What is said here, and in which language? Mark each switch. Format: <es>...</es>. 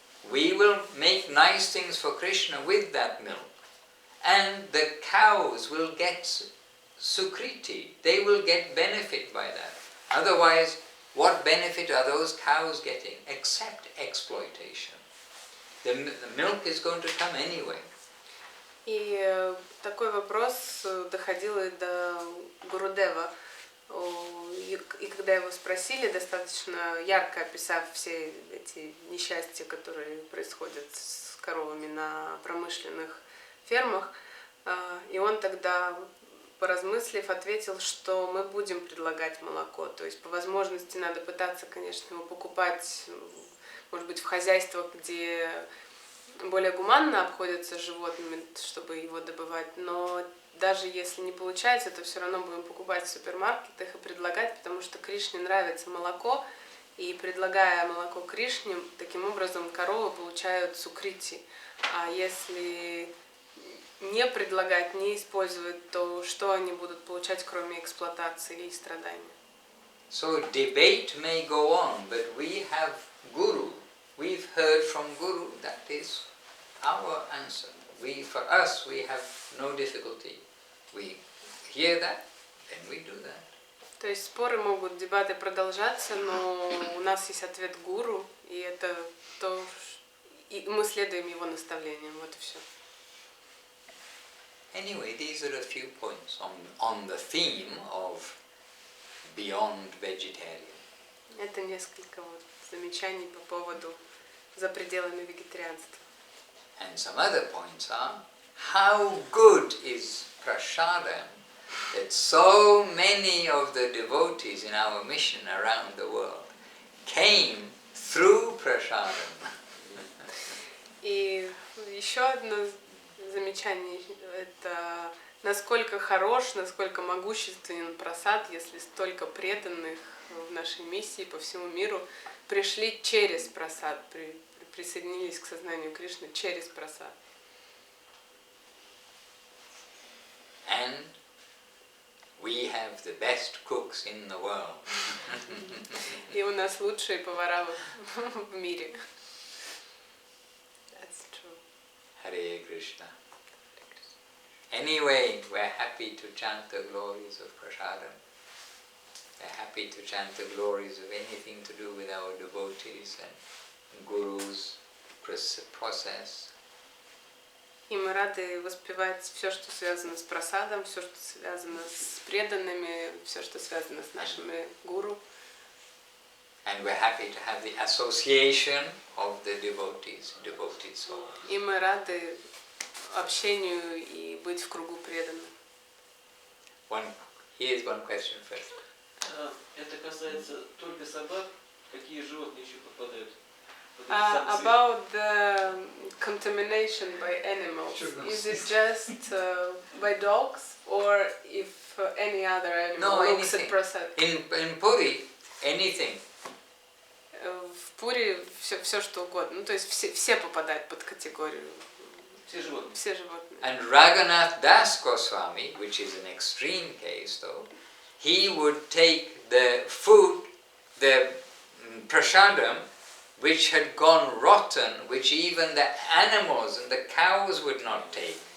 <en>We will make nice things for Krishna with that milk. And the cows will get sukriti. They will get benefit by that. Otherwise, what benefit are those cows getting except exploitation? The milk is going to come anyway.</en> <ru>И такой вопрос доходил и до Гурудева. И когда его спросили, достаточно ярко описав все эти несчастья, которые происходят с коровами на промышленных фермах, и он тогда, поразмыслив, ответил, что мы будем предлагать молоко. То есть по возможности надо пытаться, конечно, его покупать, может быть, в хозяйствах, где более гуманно обходятся с животными, чтобы его добывать, но даже если не получается, то все равно будем покупать в супермаркетах и предлагать, потому что Кришне нравится молоко, и предлагая молоко Кришне, таким образом коровы получают сукрити. А если не предлагать, не использовать, то что они будут получать, кроме эксплуатации и страданий?</ru> <en>So debate may go on, but we have Guru. We've heard from Guru. That is our answer. For us, we have no difficulty. We hear that, then we do that.</en> <ru>То есть споры могут, дебаты продолжаться, но у нас есть ответ Гуру, и это то, и мы следуем его наставлениям. Вот и все.</ru> <en>Anyway, these are a few points on the theme of beyond vegetarian.</en> <ru>Это несколько вот замечаний по поводу за пределами вегетарианства.</ru> <en>And some other points are, how good is prasadam that so many of the devotees in our mission around the world came through prasadam.</en> <ru>И еще одно замечание, это насколько хорош, насколько могущественен прасад, если столько преданных в нашей миссии по всему миру пришли через прасад, присоединились к сознанию Кришны через прасад.</ru> <en>And we have the best cooks in the world.</en> <ru>И у нас лучшие повара в мире.</ru> <en>That's true. Hare Krishna. Anyway, we're happy to chant the glories of prasadam. We're happy to chant the glories of anything to do with our devotees and Guru's process.</en> <ru>И мы рады воспевать все, что связано с прасадом, все, что связано с преданными, все, что связано с нашими гуру.</ru> <en>And we're happy to have the association of the devotees, devoted souls.</en> <ru>И мы рады общению и быть в кругу преданных.</ru> <en>Here's one question first.</en> <ru>Это касается только собак, какие животные еще попадают?</ru> <en>About the contamination by animals, is it just by dogs or if any other animal looks at prasad? In Puri, anything.</en> <ru>В Пури все что угодно, ну то есть все попадают под категорию. Все животные. Все животные.</ru> <en>And Raghunath Das Goswami, which is an extreme case though, he would take the food, the prasadam, which had gone rotten, which even the animals and the cows would not take.</en>